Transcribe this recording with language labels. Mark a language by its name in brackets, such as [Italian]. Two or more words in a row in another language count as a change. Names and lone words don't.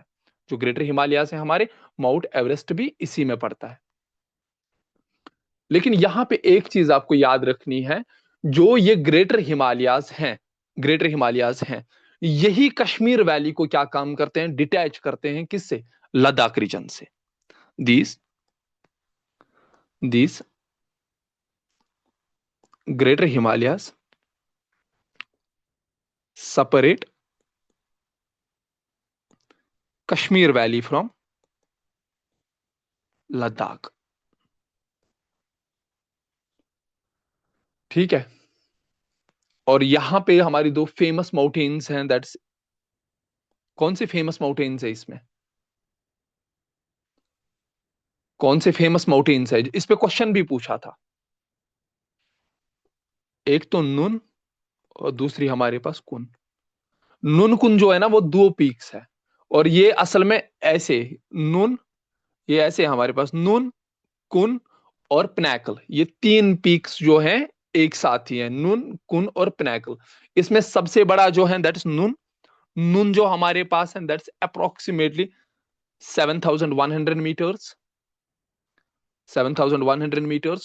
[Hindi] जो ग्रेटर हिमालय से हमारे, माउंट एवरेस्ट भी इसी में पड़ता है। लेकिन यहां पे एक चीज आपको याद रखनी है, जो ये [English] Greater Himalayas [Hindi] हैं, [English] Greater Himalayas [Hindi] हैं, यही कश्मीर वैली को क्या काम करते हैं, डिटैच करते हैं किससे, लद्दाख रीजन से। [English] These Greater Himalayas separate Kashmir Valley from Ladakh। [Hindi] ठीक है। और यहां पे हमारी दो [English] famous mountains [Hindi] हैं, दैट्स कौन से [English] famous mountains [Hindi] है इसमें, कौन से [English] famous mountains [Hindi] है, इस पे क्वेश्चन भी पूछा था। एक तो नुन और दूसरी हमारे पास कुन। नुन कुन जो है ना, वो दो पीक्स है, और ये असल में ऐसे नुन, ये ऐसे हमारे पास नुन, कुन और पिनाकल, ये तीन पीक्स जो हैं एक साथ ही हैं, नुन, कुन और पिनाकल। इसमें सबसे बड़ा जो है [English] that is [Hindi] नुन। नुन जो हमारे पास है [English] that's approximately 7,100 meters, 7,100 meters.